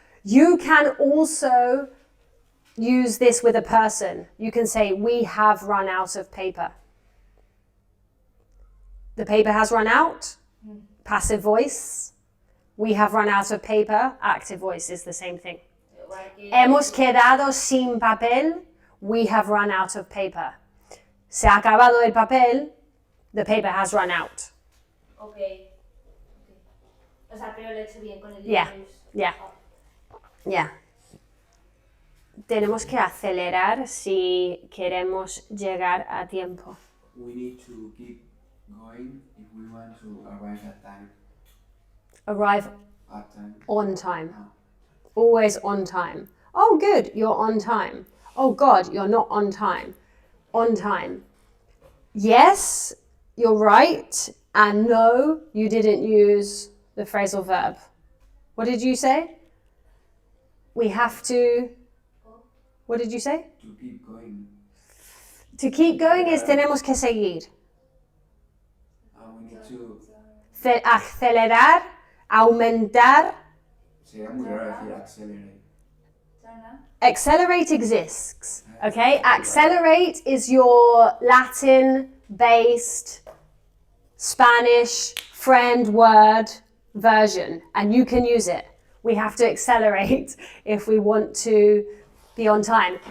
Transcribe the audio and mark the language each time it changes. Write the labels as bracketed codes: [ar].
[en] You can also use this with a person. You can say, we have run out of paper. The paper has run out. Passive voice. We have run out of paper. Active voice is the same thing. [es] Igual que... Hemos quedado sin papel. [en] We have run out of paper. [es] Se ha acabado el papel. [en] The paper has run out. Ok. [es] O sea, pero lo he hecho bien con el [en] Yeah, use. yeah. Yeah. [es] Tenemos que acelerar si queremos llegar a tiempo. [en] We need to keep going if we want to arrive at time. Arrive At time. on time. Ah. Always on time. Oh, good, you're on time. Oh, God, you're not on time. On time. Yes, you're right. And no, you didn't use the phrasal verb. What did you say? We have to... What did you say? To keep going. To keep going is [es] tenemos que seguir. [en] We need to... [es] Acelerar, aumentar. Sería muy raro decir accelerate. [en] Accelerate exists, okay? Accelerate is your Latin-based Spanish friend word version, and you can use it. We have to accelerate if we want to be on time.